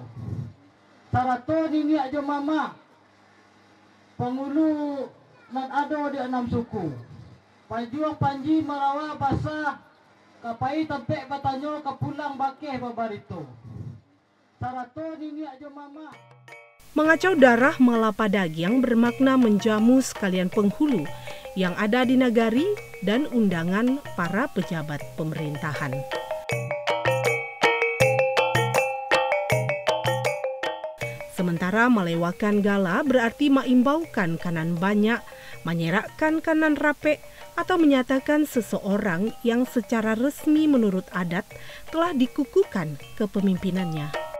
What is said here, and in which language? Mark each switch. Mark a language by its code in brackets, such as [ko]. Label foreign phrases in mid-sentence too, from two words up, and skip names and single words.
[min] Sarato nini aja mama pengulu nan ado di 6 suku. Pajuang Panji Marawa Basah kapai tempek batanyo kepulang bakeh babarito. Sarato nini aja mama. Mengacau darah malapa dagiang [id] bermakna menjamu sekalian penghulu yang ada di nagari dan undangan para pejabat pemerintahan. Sementara melewakan gala berarti mengimbaukan kanan banyak, menyerakkan kanan rape, atau menyatakan seseorang yang secara resmi menurut adat telah dikukuhkan kepemimpinannya.